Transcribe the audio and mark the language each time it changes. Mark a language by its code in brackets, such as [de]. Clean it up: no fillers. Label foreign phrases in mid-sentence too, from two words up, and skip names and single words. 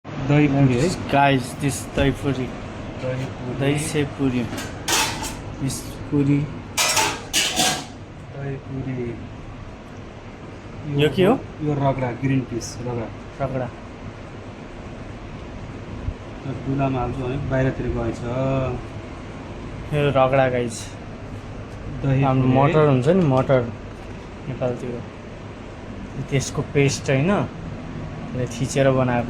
[hi] दही पुरी है। [en] guys this [hi] दही पुरी, दही से पुरी, दिस पुरी। दही पुरी [ne] यो के हो? यो रगडा, [en] green peas [ne] रगडा। रगडा। दुलामा हाल्छु भने बाहिरतिर गएछ। यो रगडा गाइस। दही हाम्रो [hi] पुरी है। [ne] मटर हुन्छ नि, मटर नेपालतिर त्यसको पेस्ट होइन, त्यसले थिचेर बनाएको।